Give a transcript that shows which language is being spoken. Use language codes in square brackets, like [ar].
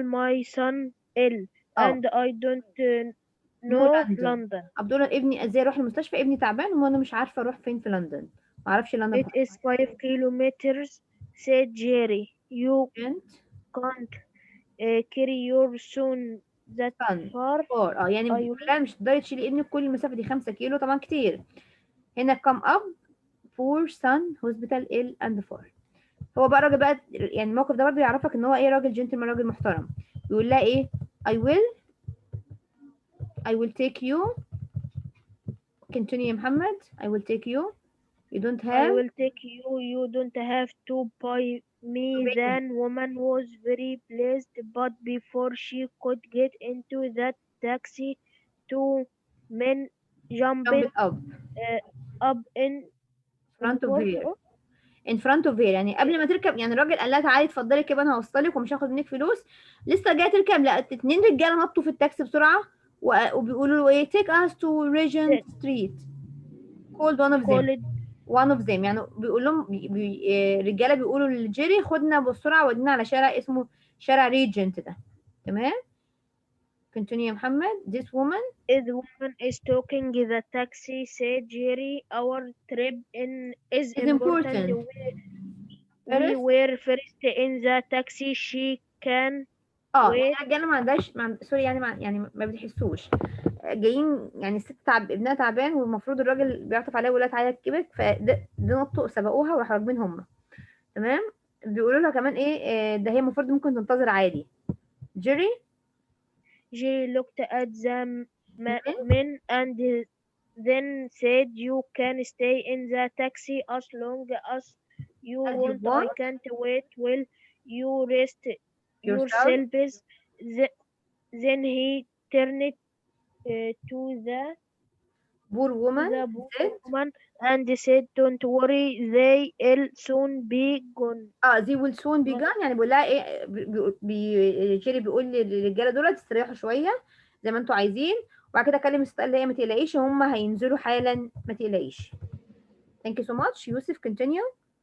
[en] My son ill and I don't know London. [ar] عبد الله ابني ازاي اروح المستشفى؟ ابني تعبان وانا مش عارفه اروح فين في لندن، ما اعرفش لندن. [en] It is 5 kilometers, said Jerry. You can't carry your son that far. [ar] يعني لا مش تقدري تشيلي ابنك كل المسافه دي 5 كيلو، طبعا كتير. [en] هنا come up poor son hospital ill and far. هو بقى راجل بقى، يعني الموقف ده برضه يعرفك ان هو ايه راجل جنتلمان، راجل محترم. [ar] يقول لها ايه [en] I will take you. [ar] continue يا محمد. [en] I will take you. You don't have. I will take you. You don't have to buy me. Then woman was very pleased, but before she could get into that taxi, 2 men jumped up in front of her. in front of her، [ar] يعني قبل ما تركب، يعني الراجل قال لها تعالي اتفضلي كده انا هوصلك ومش هاخد منك فلوس. لسه جايه تركب، لقت 2 رجاله نطوا في التاكسي بسرعه وبيقولوا له ايه [en] take us to Regent Street. called one of them. [ar] يعني بيقول لهم رجاله بيقولوا لجيري خدنا بسرعه ودينا على شارع اسمه شارع ريجنت ده. تمام. continue يا محمد. [en] This woman is talking. The taxi said, Jerry, our trip is is important. important. We First were first in the taxi. She can [ar] يعني [en] wait. [ar] الرجاله ما عندهاش سوري يعني يعني ما بتحسوش جايين، يعني الست ابنها تعبان، والمفروض الراجل بيعطف عليها ويقول لها تعالى اركبك، فده نطوا سبقوها وراحوا راكبين هم. تمام. بيقولوا لها كمان ايه ده هي المفروض ممكن تنتظر عادي. جيري [en] looked at the men and then said, you can stay in the taxi as long as you as you want. I want can't wait. Will you rest yourself. yourselves? Then he turned to the poor woman said woman and said, don't worry, they'll soon be gone. they will soon be gone. [ar] يعني بيقول لها ايه جيري بيقول للرجاله دول تستريحوا شويه زي ما انتوا عايزين، وبعد كده كلم الست قال لها ما تقلقيش هم هينزلوا حالا ما تقلقيش. [en] thank you so much. [ar] يوسف continue.